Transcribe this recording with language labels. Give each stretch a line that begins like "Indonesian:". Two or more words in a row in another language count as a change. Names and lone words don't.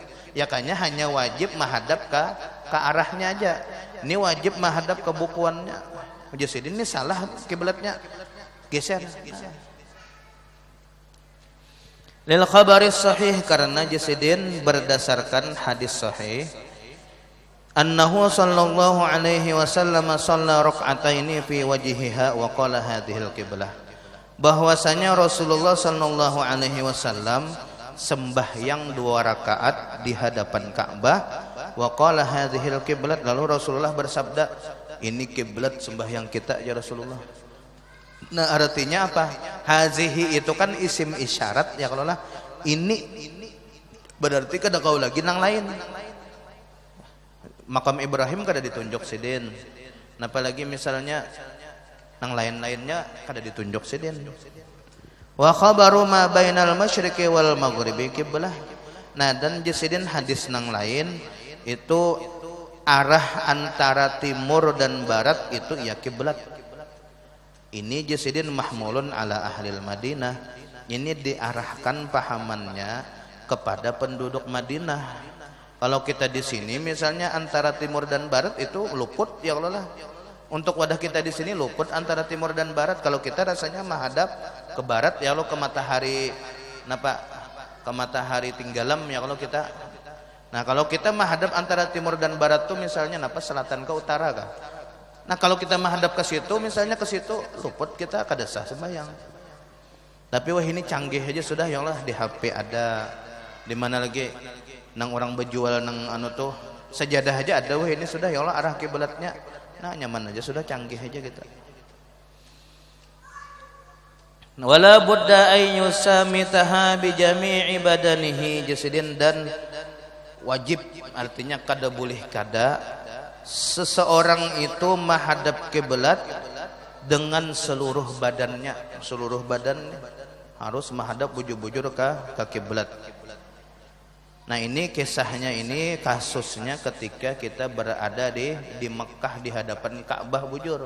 Indonesian: Ya kayaknya hanya wajib menghadap ke arahnya aja. Ini wajib menghadap ke bukuannya. Jasidin ini salah kiblatnya, geser.
Arabic: للخبر الصحيح,
Indonesian: karena jasidin berdasarkan hadis sahih,
Arabic: أنه صلى الله عليه وسلم صلى ركعتين في وجهها وقال هذه القبلة.
Indonesian: bahwasanya Rasulullah
Arabic: صلى الله عليه وسلم
Indonesian: sembahyang 2 rakaat di hadapan Ka'bah.
Arabic: وقال هذه القبلة,
Indonesian: lalu Rasulullah bersabda, ini kiblat sembahyang kita ya Rasulullah. Nah artinya apa?
Banjar: Hazihi itu kan isim isyarat ya, kalau lah ini berarti kada kau lagi nang lain. Makam Ibrahim kada ditunjuk sidin. Nah apalagi misalnya nang lain-lainnya kada ditunjuk sidin.
Arabic: وخبر ما بين المشرق والمغرب قبلة.
Banjar: Nah dan jisidin hadis nang lain itu arah antara timur dan barat itu ya kiblat. Ini jisidin
Arabic: محمول على أهل المدينة.
Indonesian: Ini diarahkan pahamannya kepada penduduk Madinah. Kalau kita di sini misalnya antara timur dan barat itu luput ya Allah lah. Untuk wadah kita di sini luput antara timur dan barat.
Banjar: Kalau kita rasanya menghadap ke barat ya Allah, ke matahari napa? Ke matahari tinggalam ya kalau kita. Nah, kalau kita menghadap antara timur dan barat tuh misalnya napa? Selatan ke utara kah? Nah, kalau kita menghadap ke situ misalnya ke situ luput kita kada sah sembahyang. Tapi wah ini canggih aja sudah ya Allah, di HP ada, di mana lagi nang orang berjual nang anu tuh sajadah aja ada, wah ini sudah ya Allah arah kiblatnya. Nah nyaman aja sudah, canggih aja gitu.
Arabic: ولا بد أن يسامتها بجميع بدنه
Banjar: jasidin, dan wajib artinya kada boleh kada seseorang itu menghadap kiblat dengan seluruh badannya.
Indonesian: Seluruh badannya harus menghadap bujur-bujur ke kiblat. Nah ini kisahnya, ini kasusnya ketika kita berada di Mekah di hadapan Ka'bah bujur.